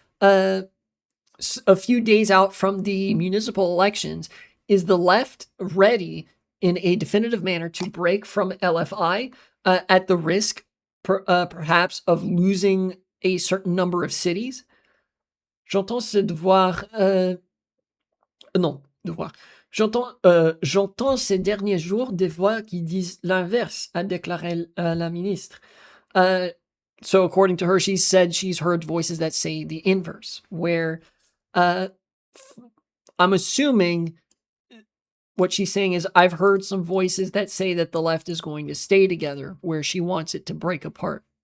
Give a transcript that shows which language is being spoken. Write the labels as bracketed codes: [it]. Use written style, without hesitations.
[en] A few days out from the municipal elections, is the left ready in a definitive manner to break from LFI at the risk, perhaps, of losing a certain number of cities? [fr] J'entends ces derniers jours des voix qui disent l'inverse, a déclaré la ministre. [en] So according to her, she said she's heard voices that say the inverse, where I'm assuming what she's saying is I've heard some voices that say that the left is going to stay together, where she wants it to break apart.